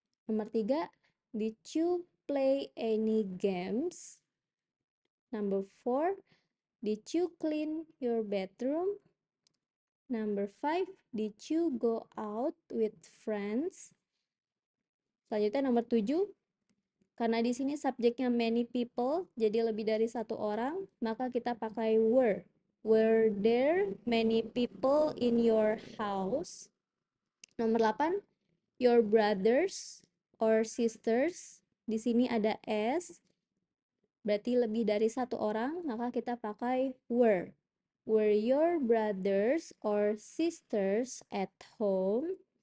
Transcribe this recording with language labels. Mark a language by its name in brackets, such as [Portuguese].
[English] Nomor 3, did you play any games? Number 4, did you clean your bedroom? Number 5, did you go out with friends? [Indonesian] Selanjutnya nomor 7, karena di sini subjeknya many people, jadi lebih dari satu orang, maka kita pakai were. [English] Were there many people in your house? Nomor 8, your brothers or sisters. [Indonesian] Di sini ada s, berarti lebih dari satu orang, maka kita pakai were. [English] Were your brothers or sisters at home?